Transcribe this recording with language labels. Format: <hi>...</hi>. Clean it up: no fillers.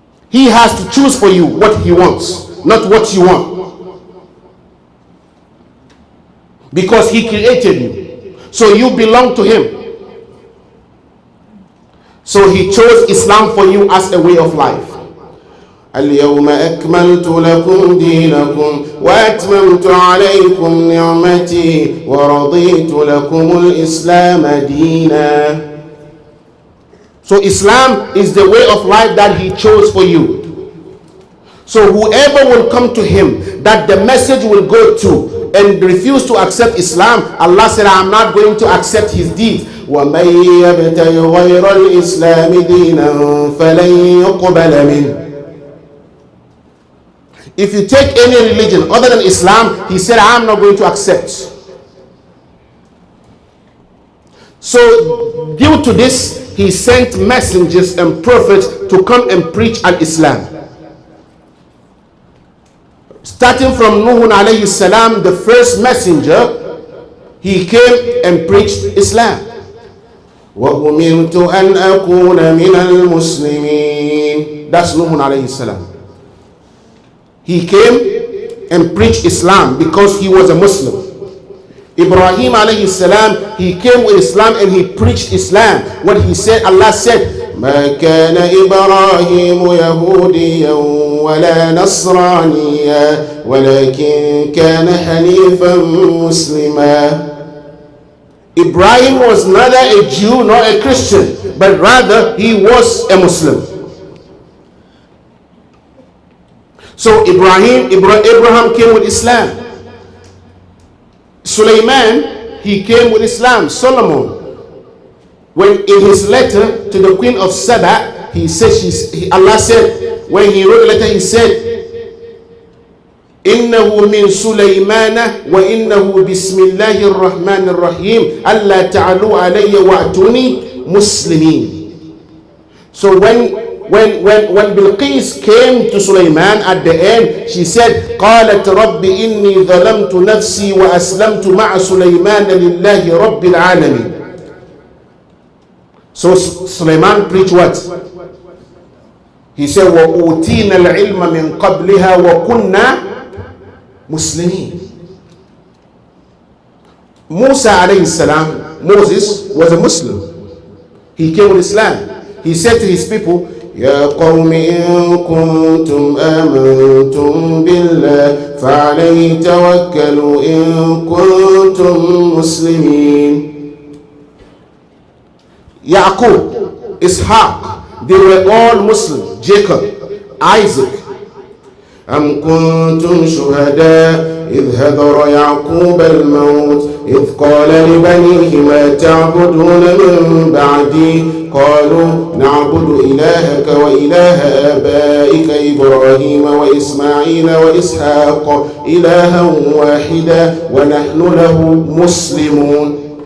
<en>He has to choose for you what He wants, not what you want. Because He created you. So you belong to Him. So He chose Islam for you as a way of life.</en> <ar>اليوم أكملت لكم دينكم وأتممت عليكم نعمتي ورضيت لكم الإسلام دينا.</ar> <en>So Islam is the way of life that He chose for you. So whoever will come to Him, that the message will go to, and refuse to accept Islam, Allah said, I am not going to accept his deeds.</en> <ar>وَمَنْ يَبْتَغِ غَيْرَ الْإِسْلَامِ دِينًا فَلَنْ يُقْبَلَ مِنْهُ.</ar> <en>If you take any religion other than Islam, He said, I am not going to accept. So due to this, He sent messengers and prophets to come and preach al-Islam. Starting from Nuh alayhi salam, the first messenger, he came and preached Islam.</en> <ar>وَأُمِرْتُ أَنْ أَكُونَ مِنَ الْمُسْلِمِينَ.</ar> <en>That's Nuh alayhi salam. He came and preached Islam because he was a Muslim. Ibrahim alayhi salam, he came with Islam and he preached Islam. What he said, Allah said,</en> <ar>ما كان إبراهيم يهوديا ولا نصرانيا ولكن كان حنيفا مسلما.</ar> <en>Ibrahim was neither a Jew nor a Christian, but rather he was a Muslim. So Abraham came with Islam. Sulaiman, he came with Islam. Solomon, when in his letter to the queen of Saba, he said, Allah said, when he wrote a letter, he said,</en> <ar>إنه من سليمان وإنه بسم الله الرحمن الرحيم ألا تعلوا علي وأتوني مسلمين.</ar> <en>So when Bilqis came to Sulaiman at the end, she said,</en> <ar>قالت رب إني ظلمت نفسي وأسلمت مع سليمان لله رب العالمين.</ar> <en>So Sulaiman preached what? He said,</en> <ar>وَأُوتِينَا الْعِلْمَ مِنْ قَبْلِهَا وَكُنَّا Muslimin.</ar> <en>Musa alayhi salam, Moses was a Muslim. He came with Islam. He said to his people,</en> <ar>يا قوم إن كنتم آمنتم بالله فعليه توكلوا إن كنتم مسلمين.</ar> <en>Yaqub, Ishaq, they were all Muslim. Jacob, Isaac.</en> <ar>أم كنتم شهداء إذ حضر يعقوب الموت إذ قال لبنيه ما تعبدون من بعدي قالوا نعبد إلهك وإله آبائك إبراهيم وإسماعيل وإسحاق إلها واحدا ونحن له مسلمون.</ar>